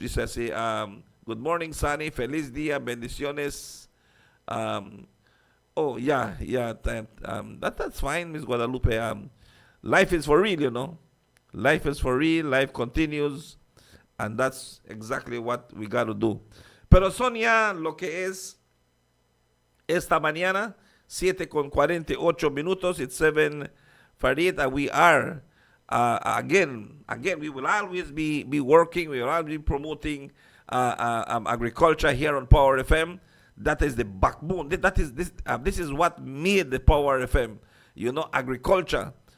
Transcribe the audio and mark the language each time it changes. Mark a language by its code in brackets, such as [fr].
[en] This I say, good morning, Sunny. [es] Feliz día, bendiciones. [en] Oh yeah, that's fine, Miss Guadalupe. Life is for real, you know. Life is for real. Life continues, and that's exactly what we got to do. [es] Pero son ya lo que es esta mañana, 7:48. [en] It's 7 Farid, and we are again, we will always be working, we will always be promoting agriculture here on Power FM. That is the backbone. This is what made the Power FM, you know, agriculture.